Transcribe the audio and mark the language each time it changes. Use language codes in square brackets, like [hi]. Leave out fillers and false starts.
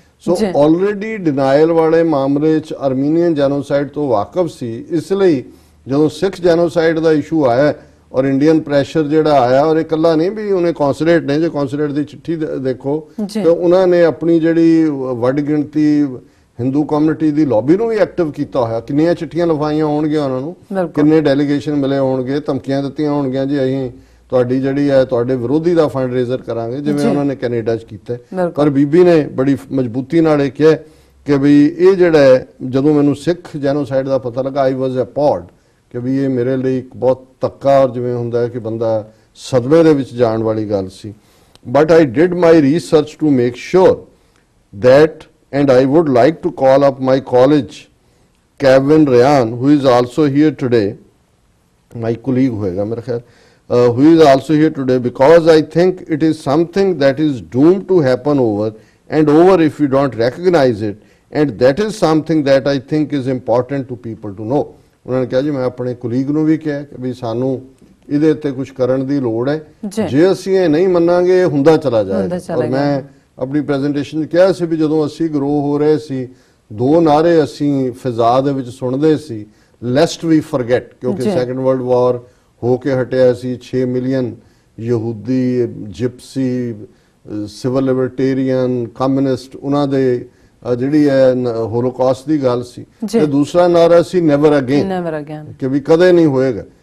[pa] ਸੋ already denial ਵਾਲੇ ਮਾਮਲੇ 'ਚ ਆਰਮੀਨੀਅਨ ਜੈਨੋਸਾਈਡ ਤੋਂ ਵਾਕਿਫ ਸੀ, ਇਸ ਲਈ ਜਦੋਂ ਸਿੱਖ ਜੈਨੋਸਾਈਡ ਦਾ ਇਸ਼ੂ ਆਇਆ ਔਰ ਇੰਡੀਅਨ ਪ੍ਰੈਸ਼ਰ ਜਿਹੜਾ ਆਇਆ, ਔਰ ਇਹ ਇਕੱਲਾ ਨਹੀਂ ਵੀ ਉਹਨੇ ਕੌਂਸੂਲੇਟ ਨੇ, ਜੇ ਕੌਂਸੂਲੇਟ ਦੀ ਚਿੱਠੀ ਦੇਖੋ ਤਾਂ ਉਹਨਾਂ ਨੇ ਆਪਣੀ ਜਿਹੜੀ ਵੱਡ ਗਿਣਤੀ ਹਿੰਦੂ ਕਮਿਊਨਿਟੀ ਦੀ ਲੌਬੀ ਨੂੰ ਵੀ ਐਕਟਿਵ ਕੀਤਾ ਹੋਇਆ, ਕਿੰਨੀਆਂ ਚਿੱਠੀਆਂ ਲਿਖਾਈਆਂ ਹੋਣਗੀਆਂ ਉਹਨਾਂ ਨੂੰ, ਕਿੰਨੇ ਡੈਲੀਗੇਸ਼ਨ ਮਿਲੇ ਹੋਣਗੇ, ਧਮਕੀਆਂ ਦਿੱਤੀਆਂ ਹੋਣਗੀਆਂ ਜੀ ਅਸੀਂ ਤੁਹਾਡੀ ਜਿਹੜੀ ਹੈ ਤੁਹਾਡੇ ਵਿਰੋਧੀ ਦਾ ਫੰਡ ਰੇਜ਼ਰ ਕਰਾਂਗੇ, ਜਿਵੇਂ ਉਹਨਾਂ ਨੇ ਕੈਨੇਡਾ 'ਚ ਕੀਤਾ। ਪਰ ਬੀਬੀ ਨੇ ਬੜੀ ਮਜ਼ਬੂਤੀ ਨਾਲ ਇਹ ਕਿਹਾ ਕਿ ਵੀ ਇਹ ਜਿਹੜਾ ਹੈ ਜਦੋਂ ਮੈਨੂੰ ਸਿੱਖ ਜੈਨੋਸਾਈਡ ਦਾ ਪਤਾ ਲੱਗਾ [en] I was appalled [pa] ਕਿ ਵੀ ਇਹ ਮੇਰੇ ਲਈ ਇੱਕ ਬਹੁਤ ਧੱਕਾ ਔਰ ਜਿਵੇਂ ਹੁੰਦਾ ਹੈ ਕਿ ਬੰਦਾ ਸਦਮੇ ਦੇ ਵਿੱਚ ਜਾਣ ਵਾਲੀ ਗੱਲ ਸੀ। [en] but I did my research to make sure that and I would like to call up my colleague Kevin Ryan who is also here today, my colleague [pa] hoega mere khayal, [en] who is also here today because I think it is something that is doomed to happen over and over if we don't recognize it, and that is something that I think is important to people to know। [pa] ਉਹਨਾਂ ਨੇ ਕਿਹਾ ਜੀ ਮੈਂ ਆਪਣੇ colleague ਨੂੰ ਵੀ ਕਿਹਾ ਕਿ ਵੀ ਸਾਨੂੰ ਇਹਦੇ ਉੱਤੇ ਕੁਝ ਕਰਨ ਦੀ ਲੋੜ ਹੈ, ਜੇ ਅਸੀਂ ਇਹ ਨਹੀਂ ਮੰਨਾਂਗੇ ਇਹ ਹੁੰਦਾ ਚਲਾ ਜਾਏਗਾ। ਔਰ ਮੈਂ ਆਪਣੀ ਪ੍ਰੈਜੈਂਟੇਸ਼ਨ 'ਚ ਕਿਹਾ ਸੀ ਵੀ ਜਦੋਂ ਅਸੀਂ ਗਰੋ ਹੋ ਰਹੇ ਸੀ, ਦੋ ਨਾਅਰੇ ਅਸੀਂ ਫਿਜ਼ਾ ਦੇ ਵਿੱਚ ਸੁਣਦੇ ਸੀ, [en] lest we forget, [pa] ਕਿਉਂਕਿ ਸੈਕੰਡ ਵਰਲਡ ਵਾਰ ਹੋ ਕੇ ਹਟਿਆ ਸੀ, 6 ਮਿਲੀਅਨ ਯਹੂਦੀ, ਜਿਪਸੀ, ਸਿਵਲ ਲਿਬਰਟੇਰੀਅਨ, ਕਮਿਊਨਿਸਟ, ਉਹਨਾਂ ਦੇ ਜਿਹੜੀ ਹੈ ਹੋਲੋਕਾਸਟ ਦੀ ਗੱਲ ਸੀ, ਤੇ ਦੂਸਰਾ ਨਾਰਾ ਸੀ [en] never again, [pa] ਕਿ ਵੀ ਕਦੇ ਨਹੀਂ ਹੋਏਗਾ।